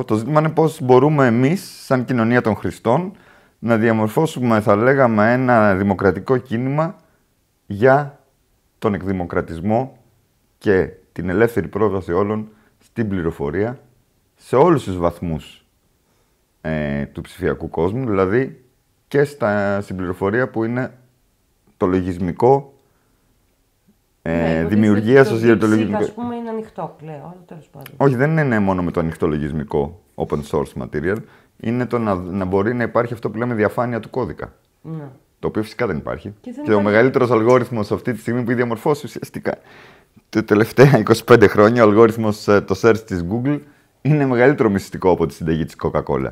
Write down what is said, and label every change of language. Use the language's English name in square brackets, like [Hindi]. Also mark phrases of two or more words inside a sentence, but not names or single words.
[Greek] Το ζήτημα είναι πώς μπορούμε εμείς, σαν κοινωνία των χρηστών, να διαμορφώσουμε, θα λέγαμε, ένα δημοκρατικό κίνημα για τον εκδημοκρατισμό και την ελεύθερη πρόσβαση όλων στην πληροφορία σε όλους τους βαθμούς του ψηφιακού κόσμου, δηλαδή και στην πληροφορία που είναι το λογισμικό δημιουργία ως για το λογισμικό. Ας πούμε, είναι ανοιχτό πλέον, αλλά τέλος πάντων. Όχι, δεν είναι μόνο με το ανοιχτό λογισμικό [English] open source material. [Greek] Είναι το να μπορεί να υπάρχει αυτό που λέμε διαφάνεια του κώδικα. Ναι. Το οποίο φυσικά δεν υπάρχει. Και ο μεγαλύτερος αλγόριθμος αυτή τη στιγμή που έχει διαμορφώσει ουσιαστικά τα τελευταία 25 χρόνια, ο αλγόριθμος το search της Google είναι μεγαλύτερο μυστικό από τη συνταγή της Coca-Cola.